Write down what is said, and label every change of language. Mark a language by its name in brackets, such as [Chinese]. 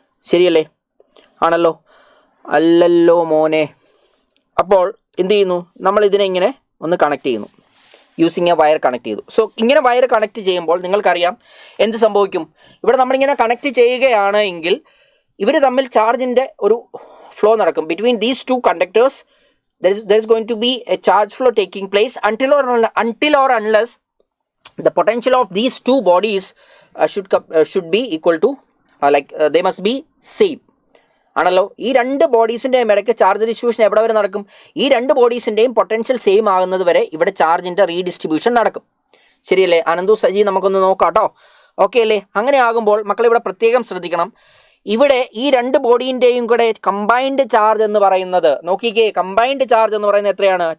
[Malayalam] ശരിയല്ലേ? ആണല്ലോ? അല്ലല്ലോ മോനെ. അപ്പോൾ എന്ത് ചെയ്യുന്നു? നമ്മൾ ഇതിനെ ഇങ്ങനെ ഒന്ന് കണക്ട് ചെയ്യുന്നു, യൂസിങ് എ വയർ കണക്ട് ചെയ്തു. സോ ഇങ്ങനെ വയർ കണക്ട് ചെയ്യുമ്പോൾ നിങ്ങൾക്കറിയാം എന്ത് സംഭവിക്കും. ഇവിടെ നമ്മളിങ്ങനെ കണക്ട് ചെയ്യുകയാണ് എങ്കിൽ ഇവർ തമ്മിൽ ചാർജിൻ്റെ ഒരു ഫ്ലോ നടക്കും. [English] Between these two conductors there is going to be a charge flow taking place until or unless the potential of these two bodies should be equal to they must be same. [Malayalam] ആണല്ലോ? ഈ രണ്ട് ബോഡീസിൻ്റെയും ഇടയ്ക്ക് charge distribution എവിടെ വരെ നടക്കും? ഈ രണ്ട് ബോഡീസിൻ്റെയും potential same ആകുന്നത് വരെ ഇവിടെ ചാർജിൻ്റെ റീഡിസ്ട്രിബ്യൂഷൻ നടക്കും. ശരിയല്ലേ? അനന്തു സജി, നമുക്കൊന്ന് നോക്കാം കേട്ടോ. ഓക്കെ അല്ലേ? അങ്ങനെ ആകുമ്പോൾ മക്കളിവിടെ പ്രത്യേകം ശ്രദ്ധിക്കണം. ഇവിടെ ഈ രണ്ട് ബോഡീൻ്റെയും കൂടെ കമ്പൈൻഡ് ചാർജ് എന്ന് പറയുന്നത്, നോക്കിക്കേ, കമ്പൈൻഡ് ചാർജ് എന്ന് പറയുന്നത് എത്രയാണ്?